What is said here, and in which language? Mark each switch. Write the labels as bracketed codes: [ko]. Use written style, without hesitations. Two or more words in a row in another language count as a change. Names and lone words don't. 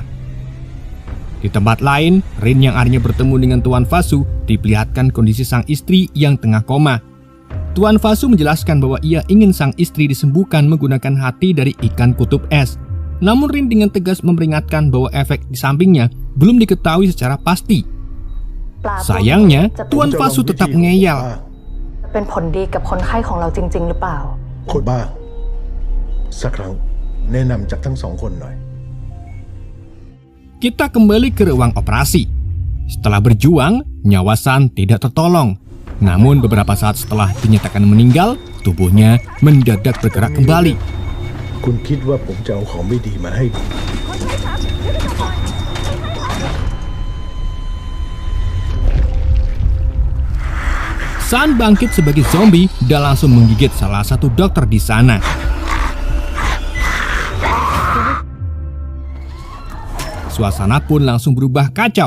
[id] Di tempat lain, Rin yang akhirnya bertemu dengan Tuan Fasu diperlihatkan kondisi sang istri yang tengah koma. Tuan Fasu menjelaskan bahwa ia ingin sang istri disembuhkan menggunakan hati dari ikan kutub es. Namun Rin dengan tegas memperingatkan bahwa efek di sampingnya belum diketahui secara pasti. Sayangnya, Tuan Fasu tetap ngeyel. [th] เป็นผลดีกับคนไข้ของเราจริงๆหรือเปล่า คนบ้างสักครั้งแนะนำจากทั้งสองคนหน่อย [id] Kita kembali ke ruang operasi. Setelah berjuang, nyawa San tidak tertolong. Namun beberapa saat setelah dinyatakan meninggal, tubuhnya mendadak bergerak kembali. [th] คุณคิดว่าผมจะเอาของไม่ดีมาให้ [id] San bangkit sebagai zombie dan langsung menggigit salah satu dokter di sana. Suasana pun langsung berubah kacau.